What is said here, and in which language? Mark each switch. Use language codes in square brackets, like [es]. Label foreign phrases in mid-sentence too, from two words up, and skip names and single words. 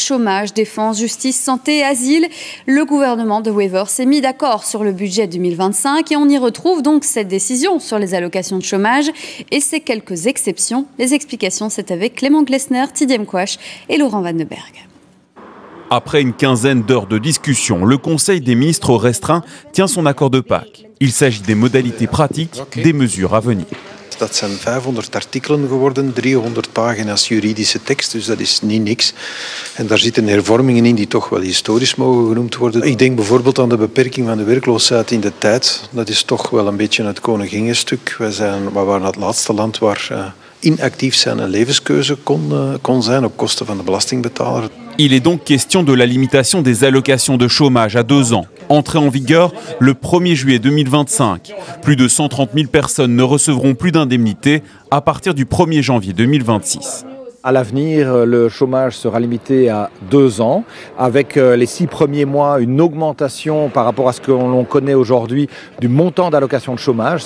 [fr] Chômage, défense, justice, santé, asile. Le gouvernement de Wever s'est mis d'accord sur le budget 2025 et on y retrouve donc cette décision sur les allocations de chômage et ses quelques exceptions. Les explications, c'est avec Clément Glessner, Tidiem Quash et Laurent Vandenberg. Après une quinzaine d'heures de discussion, le Conseil des ministres restreint tient son accord de Pâques. Il s'agit des modalités pratiques des mesures à venir. [nl] Dat zijn 500 artikelen geworden, 300 pagina's juridische tekst, dus dat is niet niks. En daar zitten hervormingen in die toch wel historisch mogen genoemd worden. Ik denk bijvoorbeeld aan de beperking van de werkloosheid in de tijd. Dat is toch wel een beetje het koningingenstuk. We waren het laatste land waar inactief zijn een levenskeuze kon zijn op kosten van de belastingbetaler. [fr] Il est donc question de la limitation des allocations de chômage à 2 ans. Entrée en vigueur le 1er juillet 2025. Plus de 130 000 personnes ne recevront plus d'indemnité à partir du 1er janvier 2026. À l'avenir, le chômage sera limité à 2 ans, avec les 6 premiers mois une augmentation par rapport à ce que l'on connaît aujourd'hui du montant d'allocation de chômage.